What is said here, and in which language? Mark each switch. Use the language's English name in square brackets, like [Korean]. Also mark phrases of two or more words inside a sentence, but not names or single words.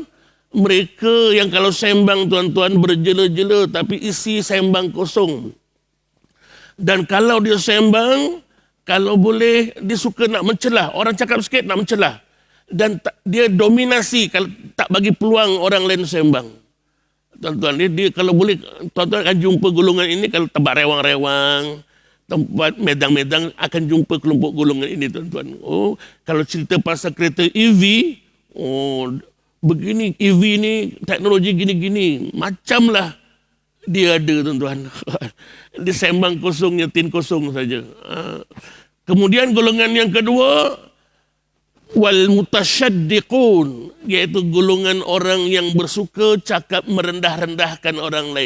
[Malay] Mereka yang kalau sembang tuan-tuan berjela-jela tapi isi sembang kosong. Dan kalau dia sembang, kalau boleh dia suka nak mencelah. Orang cakap sikit nak mencelah. Dan dia dominasi kalau tak bagi peluang orang lain sembang. Tuan-tuan, dia kalau boleh, tuan-tuan akan jumpa golongan ini kalau tempat rewang-rewang, tempat medang-medang, akan jumpa kelompok golongan ini tuan-tuan. Oh, kalau cerita pasal kereta EV, oh, begini EV ni teknologi gini-gini, macamlah dia ada tuan-tuan. Dia sembang kosong, nyetin kosong saja. Kemudian golongan yang kedua, [Arabic] wal mutasyaddiqun, [Malay] iaitu golongan orang yang bersuka cakap merendah-rendahkan orang lain.